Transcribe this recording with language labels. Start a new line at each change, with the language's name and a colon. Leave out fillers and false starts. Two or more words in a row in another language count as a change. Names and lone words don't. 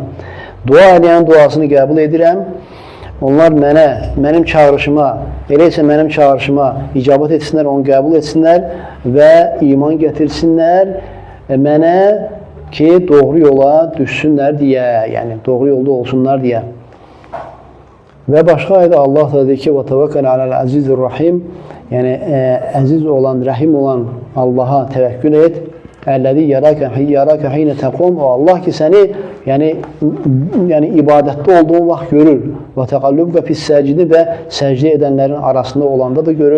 Azerbaijani: Dua edən duasını qəbul edirəm. Onlar mənim çağırışıma, elə isə mənim çağırışıma icabət etsinlər, onu qəbul etsinlər və iman gətirsinlər mənə ki, doğru yola düşsünlər deyə, yəni doğru yolda olsunlar deyə. Və başqa ayədə Allah da deyir ki,
Arabic: وَتَوَكَّلْ عَلَى الْعَزِيزِ الرَّحِيمِ,
Azerbaijani: yəni əziz olan, rəhim olan Allaha təvəkkül et.
Arabic: الذي يراك حين تقوم,
Azerbaijani: o Allah ki səni yəni ibadətdə olduğun vaxt görür. Və
Arabic: تقلبك في الساجدين,
Azerbaijani: və səcdə edənlərin arasında olanda da görür.